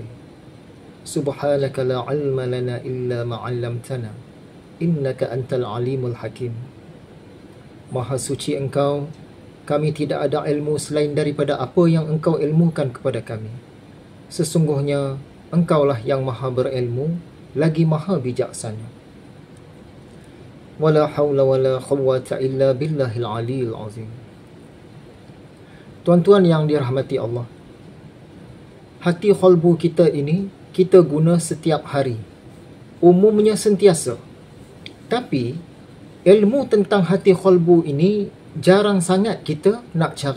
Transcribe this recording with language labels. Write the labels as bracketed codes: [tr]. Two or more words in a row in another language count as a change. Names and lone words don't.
[ar] سبحانك لا علم لنا إلا ما علمتنا إنك أنت العليم الحكيم. [ms] Maha suci Engkau, kami tidak ada ilmu selain daripada apa yang Engkau ilmukan kepada kami. Sesungguhnya Engkaulah yang maha berilmu lagi maha bijaksana. [ar] ولا حول ولا قوة إلا بالله العلي العظيم. [ms] Tuan-tuan yang dirahmati Allah, hati qalbu kita ini kita guna setiap hari, umumnya sentiasa. Tapi ilmu tentang hati qalbu ini jarang sangat kita nak cari.